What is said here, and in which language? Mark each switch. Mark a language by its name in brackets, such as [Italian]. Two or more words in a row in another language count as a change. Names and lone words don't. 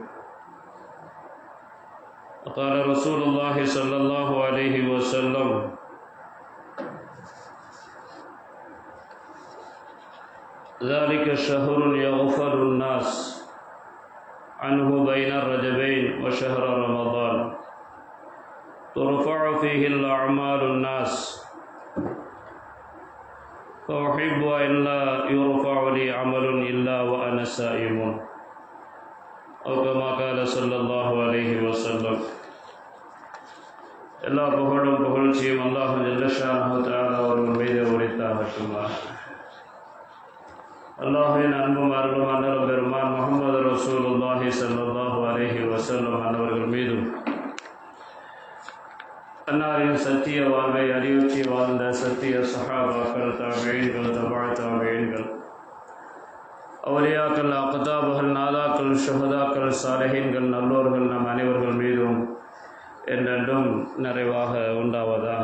[Arabic] قال رسول الله صلى الله عليه وسلم: ذلك شهر يغفل الناس عنه بين الرجبين وشهر رمضان ترفع فيه الأعمال الناس فأحب أن لا يرفع لي عمل إلا وأنا صائم أو كما قال صلى الله عليه وسلم. [Tamil] எல்லா புகழும் புகழ்ச்சியும் [Arabic] الله جل شأنه تعالى [Tamil] அவர்கள் மீது உரித்தாகட்டுமாக. அல்லாஹ்வின் அன்பும் அருளும் அன்னலம் பெருமான் [Arabic] محمد رسول الله صلى الله عليه وسلم [Tamil] அன்னவர்கள் மீதும், அன்னாரின் சத்திய வாழ்வை அறிவுச்சி வாழ்ந்த சத்திய சஹாபாக்கள், தாபீன்கள், தபா தாபீன்கள், அவுலியாக்கள், அக்தாபுகள், நாதாக்கள், ஷுஹதாக்கள், சாலிஹீன்கள், நல்லோர்கள் நம் அனைவர்கள் மீதும் என்றென்றும் நிறைவாக உண்டாவதாக.